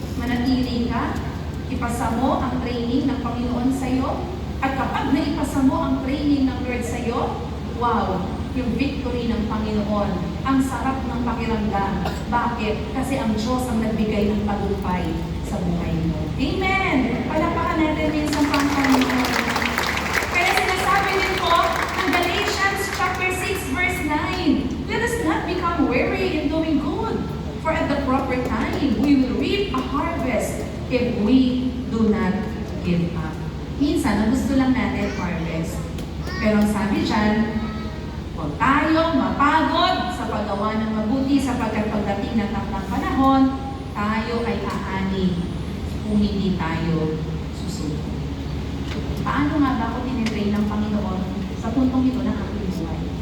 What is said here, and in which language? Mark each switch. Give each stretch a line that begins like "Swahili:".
Filipino: Manatili ka. Ipasa mo ang training ng Panginoon sa iyo. At kapag naipasa mo ang training ng Lord sa iyo, wow, yung victory ng Panginoon. Ang sarap ng pakiramdam. Bakit? Kasi ang Diyos ang nagbigay ng tagumpay sa buhay mo. Amen! Palapakan natin minsan pang Panginoon. Kaya sinasabi din po ng
English: Galatians chapter 6 verse 9, let us not become weary in doing good, for at the proper time we will reap a harvest if we do not give up.
Filipino: Minsan, ang gusto lang natin harvest. Pero ang sabi dyan, huwag tayo mapagod sa paggawa ng mabuti sapagkat pagdating ng takdang panahon, tayo ay aani kung hindi tayo susuko. Paano nga ba ako tinitrain ng Panginoon sa puntong ito ng aking buhay?